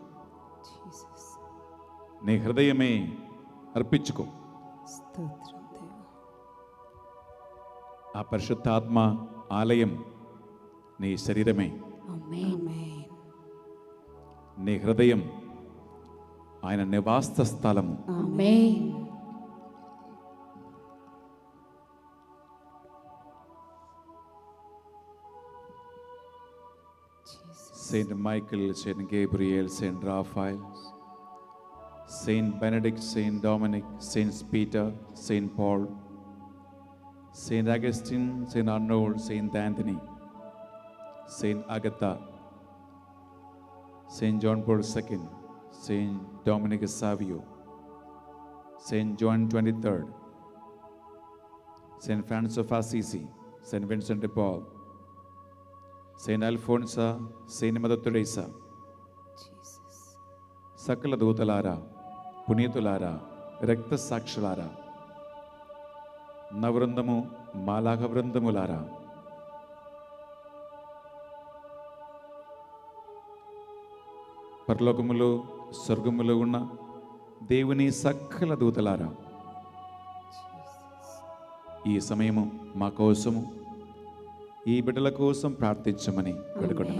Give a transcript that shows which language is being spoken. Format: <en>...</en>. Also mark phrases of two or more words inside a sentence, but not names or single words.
<te>నీ హృదయమే అర్పించుకో. స్తోత్రం దేవా. ఆ పరిశుద్ధాత్మ ఆలయం నీ శరీరమే. ఆమేన్. నీ హృదయం ఆయన నివాస స్థలము. ఆమేన్.</te> <en>Saint Michael, Saint Gabriel, Saint Raphael, Saint Benedict, Saint Dominic, Saint Peter, Saint Paul, Saint Augustine, Saint Arnold, Saint Anthony, Saint Agatha, Saint John Paul II, Saint Dominic Savio, Saint John 23rd, Saint Francis of Assisi, Saint Vincent de Paul, Saint Alfonso, Saint Mother Teresa,</en> <te>సకల దూతలారా, పునీతులారా, రక్త సాక్షులారా, నవృందము, మాలాఘ వృందములారా, పరలోకములో స్వర్గములో ఉన్న దేవుని సకల దూతలారా, ఈ సమయము మా కోసము, ఈ బిడ్డల కోసం ప్రార్థించమని వేడుకుంటున్నాం.</te>